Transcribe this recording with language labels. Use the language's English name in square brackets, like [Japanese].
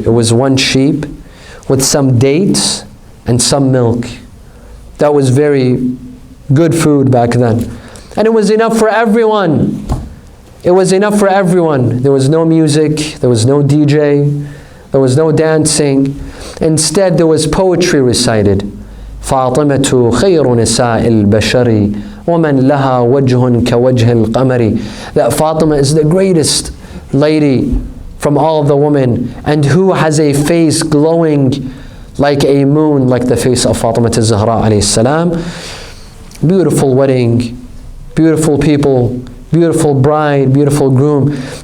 [English] It was one sheep with some dates and some milk. That was very good food back then. And it was enough for everyone. It was enough for everyone. There was no music, there was no DJ, there was no dancing. Instead, there was poetry recited. [Arabic] فاطمة خير نساء البشر ومن لها وجه كوجه القمر. [English] That Fatima is the greatest lady from all the women, and who has a face glowing like a moon, like the face of Fatima al-Zahra alayhi salam. Beautiful wedding, beautiful people, beautiful bride, beautiful groom.